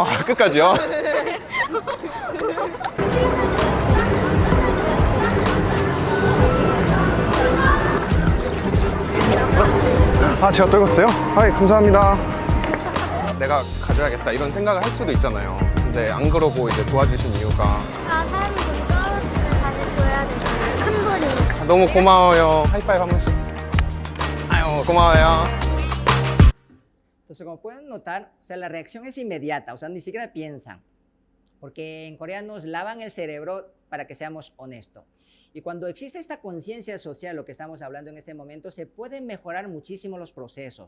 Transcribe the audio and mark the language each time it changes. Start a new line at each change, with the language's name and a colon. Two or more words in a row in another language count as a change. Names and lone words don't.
Korean: 끝까지요? 제가 떨궜어요? 감사합니다. 내가 가져야겠다 이런 생각을 할 수도 있잖아요. 근데 안 그러고 이제 도와주신 이유가 사람이 돈이 떨어지면 다시 줘야 되잖아요. 큰 돈이니까. 너무 고마워요. 하이파이브 한 번씩. 아유, 고마워요.
Spanish: Entonces, como pueden notar, o sea, la reacción es inmediata, o sea, ni siquiera piensan, porque en Corea nos lavan el cerebro para que seamos honestos. Y cuando existe esta conciencia social, lo que estamos hablando en este momento, se pueden mejorar muchísimo los procesos.